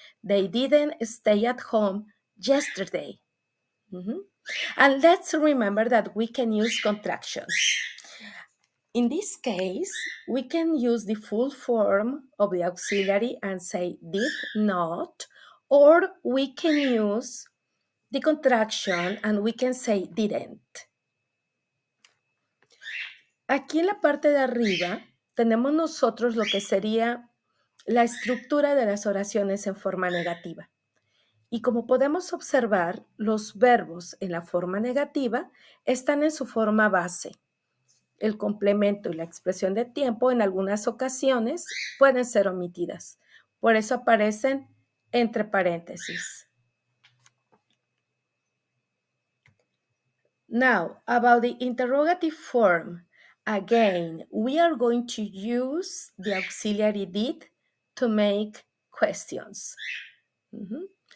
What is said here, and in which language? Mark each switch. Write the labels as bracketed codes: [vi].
[en] They didn't stay at home yesterday. And let's remember that we can use contractions. In this case, we can use the full form of the auxiliary and say did not, or we can use the contraction and we can say didn't. [es] Aquí en la parte de arriba tenemos nosotros lo que sería la estructura de las oraciones en forma negativa. Y como podemos observar, los verbos en la forma negativa están en su forma base. El complemento y la expresión de tiempo en algunas ocasiones pueden ser omitidas. Por eso aparecen entre paréntesis. [en] Now, about the interrogative form. Again, we are going to use the auxiliary did to make questions. Mhm.